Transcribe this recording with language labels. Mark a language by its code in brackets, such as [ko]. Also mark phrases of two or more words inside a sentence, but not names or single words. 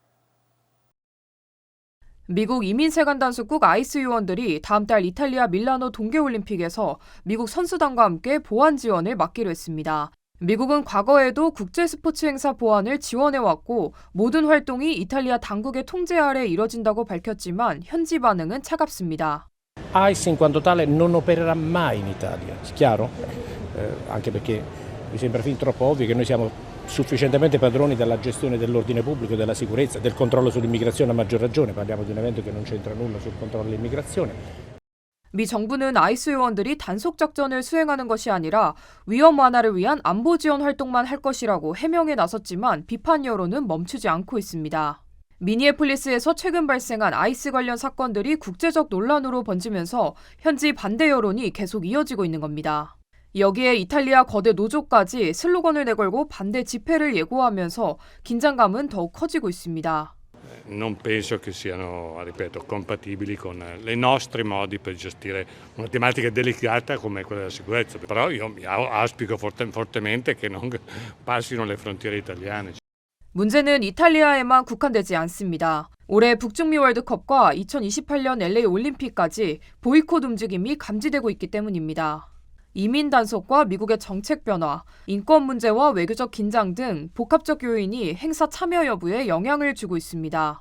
[ko] 미국 이민세관 단속국 아이스 요원들이 다음 달 이탈리아 밀라노 동계올림픽에서 미국 선수단과 함께 보안 지원을 맡기로 했습니다. 미국은 과거에도 국제 스포츠 행사 보안을 지원해왔고 모든 활동이 이탈리아 당국의 통제 아래 이뤄진다고 밝혔지만 현지 반응은 차갑습니다. [it] ICE in quanto tale non opererà mai in Italia, chiaro? Anche perché mi sembra fin troppo ovvio che noi siamo sufficientemente padroni della gestione dell'ordine pubblico e della sicurezza, del controllo sull'immigrazione a maggior ragione, parliamo di un evento che non c'entra nulla sul controllo dell'immigrazione. [ko] 미 정부는 아이스 요원들이 단속 작전을 수행하는 것이 아니라 위험 완화를 위한 안보 지원 활동만 할 것이라고 해명에 나섰지만 비판 여론은 멈추지 않고 있습니다. 미니애폴리스에서 최근 발생한 아이스 관련 사건들이 국제적 논란으로 번지면서 현지 반대 여론이 계속 이어지고 있는 겁니다. 여기에 이탈리아 거대 노조까지 슬로건을 내걸고 반대 집회를 예고하면서 긴장감은 더욱 커지고 있습니다. [it] Non penso che siano, ripeto, compatibili con i nostri modi per gestire una tematica delicata come quella della sicurezza. Però io auspico fortemente che non passino le frontiere italiane. [ko] 문제는 이탈리아에만 국한되지 않습니다. 올해 북중미 월드컵과 2028년 LA 올림픽까지 보이콧 움직임이 감지되고 있기 때문입니다. 이민 단속과 미국의 정책 변화, 인권 문제와 외교적 긴장 등 복합적 요인이 행사 참여 여부에 영향을 주고 있습니다.